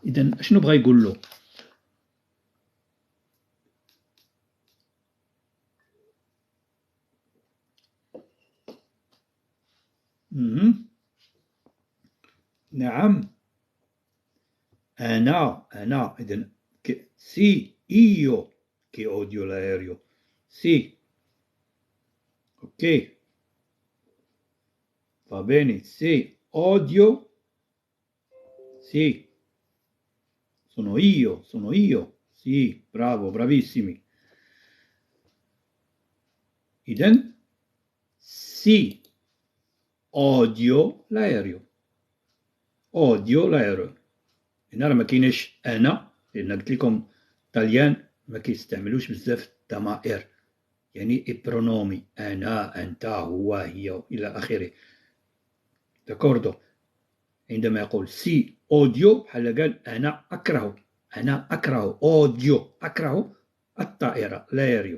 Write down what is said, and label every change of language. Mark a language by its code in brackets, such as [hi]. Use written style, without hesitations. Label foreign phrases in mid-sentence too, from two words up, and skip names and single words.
[ar] إذا شنو بغى يقول له؟ نعم أنا إذا [it] sì io che odio l'aereo sì. أوكي va bene, sì, odio, sì, sono io, sì, bravo, bravissimi. إذن sì, odio l'aereo. [ar] هنا راه ما كايناش أنا، لأن قلت لكم طاليان ما كيستعملوش بزاف الضمائر، يعني إبرونومي، أنا، أنت، هو، هي، إلى آخره. داكوردو. عندما يقول [it] sì odio [ar] بحال قال أنا أكره أوديو، أكره الطائرة l'aereo.